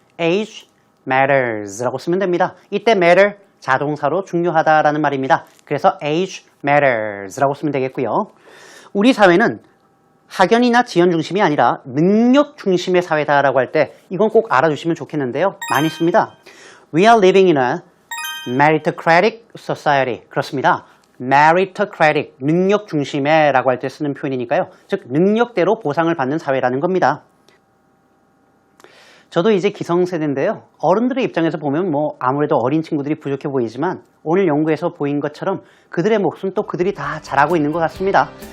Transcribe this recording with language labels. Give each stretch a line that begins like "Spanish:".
English: Age matters
Korean: 라고 쓰면 됩니다. 이때 matter 자동사로 중요하다라는 말입니다. 그래서
English: age matters
Korean: 라고 쓰면 되겠고요. 우리 사회는 학연이나 지연 중심이 아니라 능력 중심의 사회다라고 할 때 이건 꼭 알아주시면 좋겠는데요. 많이 씁니다.
English: We are living in a meritocratic society.
Korean: 그렇습니다. meritocratic, 능력 중심의 라고 할 때 쓰는 표현이니까요. 즉 능력대로 보상을 받는 사회라는 겁니다. 저도 이제 기성세대인데요. 어른들의 입장에서 보면 아무래도 어린 친구들이 부족해 보이지만 오늘 연구에서 보인 것처럼 그들의 몫은 또 그들이 다 잘하고 있는 것 같습니다.